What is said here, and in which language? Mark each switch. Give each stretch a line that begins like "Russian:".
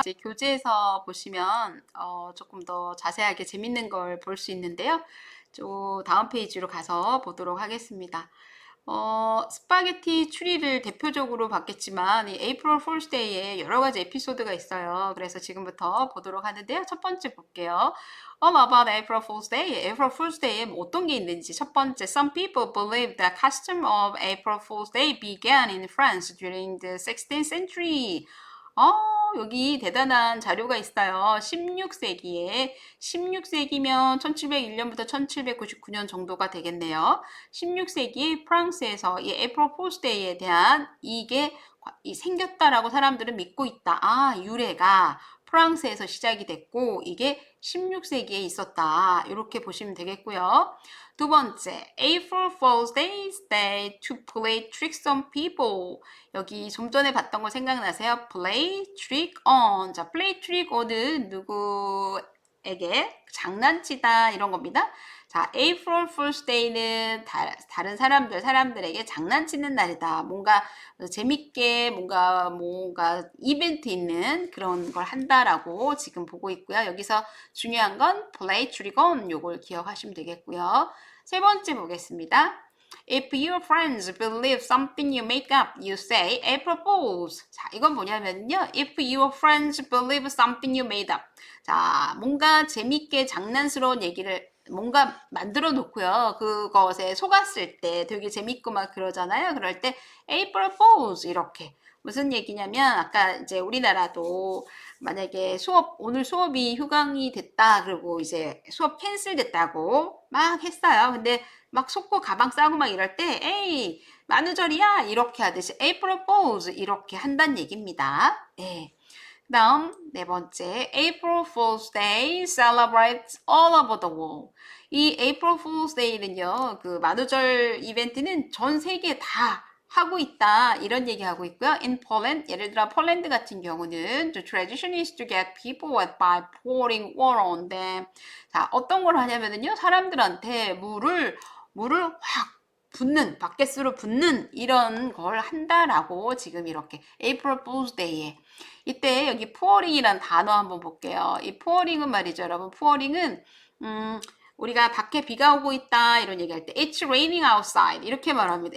Korean: 이제 교재에서 보시면 조금 더 자세하게 재밌는 걸 볼 수 있는데요. 저 다음 페이지로 가서 보도록 하겠습니다. 스파게티 추리를 대표적으로 봤겠지만 이 April Fool's Day에 여러 가지 에피소드가 있어요. 그래서 지금부터 보도록 하는데요. 첫 번째 볼게요.
English: about April Fool's Day. April Fool's Day에
Korean: 어떤 게 있는지 첫 번째,
English: some people believe the custom of April Fool's Day began in France during the 16th century.
Korean: 여기 대단한 자료가 있어요. 16세기면 1701년부터 1799년 정도가 되겠네요. 16세기 프랑스에서 이 에이프릴 폴스 데이에 대한 이게 생겼다라고 사람들은 믿고 있다. 유래가 프랑스에서 시작이 됐고 이게 16세기에 있었다. 이렇게 보시면 되겠고요. 두 번째,
English: April Fool's Day is day to play tricks on people.
Korean: 여기 좀 전에 봤던 거 생각나세요?
English: Play trick on.
Korean: 자, play trick on은 누구에게 장난치다 이런 겁니다. 자, April Fool's Day는 다른 사람들에게 장난치는 날이다. 뭔가 재밌게 뭔가 이벤트 있는 그런 걸 한다라고 지금 보고 있고요. 여기서 중요한 건 play trick on 요걸 기억하시면 되겠고요. 세 번째 보겠습니다.
English: If your friends believe something you make up, you say April Fools.
Korean: 자, 이건 뭐냐면요.
English: If your friends believe something you made up.
Korean: 자, 뭔가 재밌게 장난스러운 얘기를 뭔가 만들어 놓고요. 그것에 속았을 때 되게 재밌고 막 그러잖아요. 그럴 때 April Fools 이렇게. 무슨 얘기냐면 아까 이제 우리나라도 만약에 오늘 수업이 휴강이 됐다. 그리고 이제 수업 캔슬 됐다고 막 했어요. 근데 막 속고 가방 싸고 막 이럴 때 에이 만우절이야 이렇게 하듯이 April Fools 이렇게 한다는 얘기입니다. 네. 다음 네 번째
English: April Fool's Day celebrates all over the world.
Korean: 이 April Fool's Day는요. 그 만우절 이벤트는 전 세계에 다 하고 있다 이런 얘기하고 있고요.
English: In Poland
Korean: 예를 들어 폴란드 같은 경우는
English: the tradition is to get people wet by pouring water on them.
Korean: 자 어떤 걸 하냐면요. 사람들한테 물을 확 붓는 바켓으로 붓는 이런 걸 한다라고 지금 이렇게 April Fool's Day에 이때 여기 pouring이란 단어 한번 볼게요. 이 pouring은 말이죠, 여러분. pouring은 우리가 밖에 비가 오고 있다 이런 얘기할 때
English: It's raining outside
Korean: 이렇게 말합니다.